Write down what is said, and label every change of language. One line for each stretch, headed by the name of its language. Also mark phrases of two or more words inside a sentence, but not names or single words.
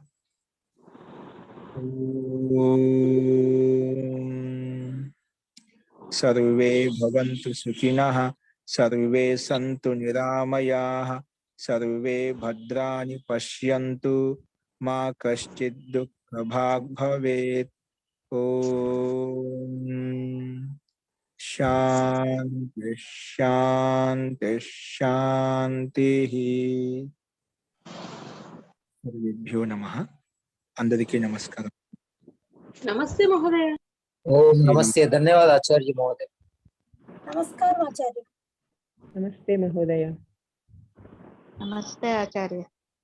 Sanskrit: సర్వే భవంతు సుఖినః, సర్వే సంతు నిరామయాః, సర్వే భద్రాణి పశ్యంతు, మా కశ్చిద్ దుఃఖభాగ్ భవేత్. ఓం శాంతి శాంతి శాంతి. సర్వేభ్యో నమః.
Telugu: అందరికీ నమస్కారం.
Hindi: नमस्ते महोदय। ओम नमस्ते, धन्यवाद आचार्य महोदय। नमस्कार आचार्य। नमस्ते महोदय। नमस्ते आचार्य।